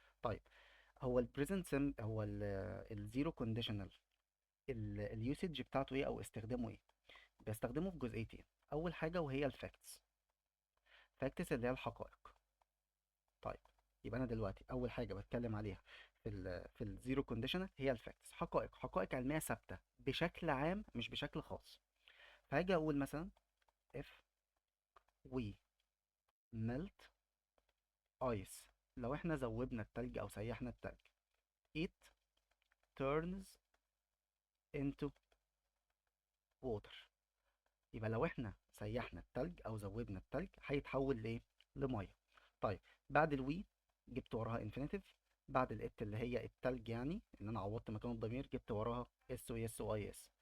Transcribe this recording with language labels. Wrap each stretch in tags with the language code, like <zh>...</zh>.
<ar>طيب، هو البريزنت سم هو الزيرو كونديشنال، اليوسج بتاعته ايه او استخدامه ايه؟ بستخدمه في جزئيتين. اول حاجه وهي الفاكتس. فاكتس اللي هي الحقائق. طيب، يبقى انا دلوقتي اول حاجه بتكلم عليها في الزيرو كونديشنال هي الفاكتس، حقائق علميه ثابته بشكل عام مش بشكل خاص. فهاجي اقول مثلا</ar> <en>if we melt ice.</en> <ar>لو احنا ذوبنا التلج او سيحنا التلج،</ar> <en>it turns into water.</en> <ar>يبقى لو احنا سيحنا التلج او ذوبنا التلج هيتحول لايه؟ لميه. طيب، بعد الوي جبت وراها انفينيتيف. بعد الات اللي هي التلج، يعني ان انا عوضت مكان الضمير، جبت وراها اس ويس واي اس.</ar>